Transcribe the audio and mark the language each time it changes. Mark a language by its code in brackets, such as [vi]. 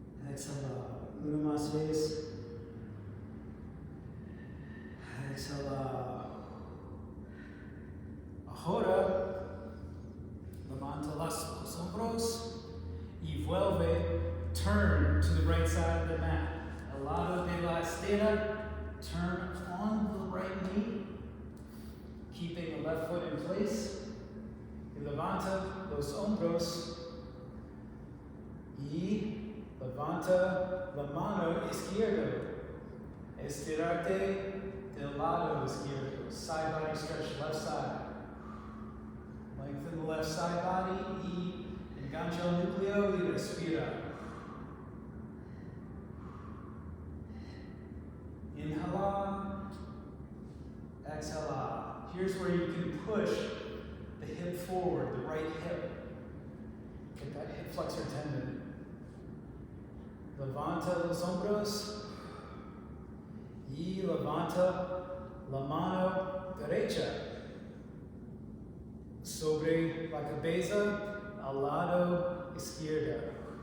[es] Exhala. Una más vez. Exhala. Ahora, levanta los hombros y vuelve. [en] Turn to the right side of the mat. [es] Al lado de la estera. [en] Turn on the right knee, keeping the left foot in place. [es] Y levanta los hombros. Y levanta la mano izquierda. Estirarte del lado izquierdo. [en] Side body stretch, left side. Lengthen the left side body [es] y engancha el núcleo y respira. Inhala, exhala. [en] Here's where you can push the hip forward, the right hip. Get that hip flexor tendon. [es] Levanta los hombros y levanta la mano derecha sobre la cabeza al lado izquierdo.